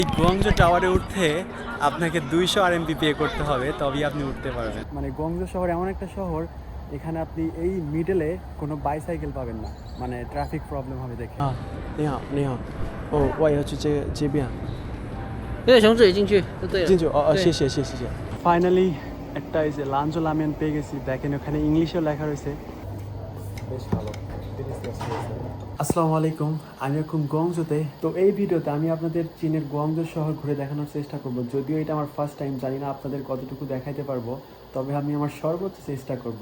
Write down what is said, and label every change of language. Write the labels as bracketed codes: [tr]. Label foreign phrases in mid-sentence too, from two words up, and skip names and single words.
[bn] এই গোয়াংজো টাওয়ারে উঠতে আপনাকে 200 RMB পে করতে হবে, তবেই আপনি উঠতে পারবেন। মানে গোয়াংজো শহর এমন একটা শহর, এখানে আপনি এই মিডলে কোনো বাইসাইকেল পাবেন না, মানে [en] traffic problem [bn] হবে দেখে। [zh] 你好，你好。哦，我也要去这边。对，从这里进去就对了。进去哦，对谢谢谢谢谢谢。 [bn] ফাইনালি একটা এই যে লাঞ্চো লামেন পেয়ে গেছি। দেখেন ওখানে ইংলিশেও লেখা রয়েছে, বেশ ভালো। আসসালামু আলাইকুম, আমি এখন গোয়াংজোতে। তো এই ভিডিওতে আমি আপনাদের চীনের গোয়াংজো শহর ঘুরে দেখানোর চেষ্টা করব। যদিও এটা আমার [en] first time, [bn] জানি না আপনাদের কতটুকু দেখাইতে পারবো, তবে আমি আমার সর্বোচ্চ চেষ্টা করব।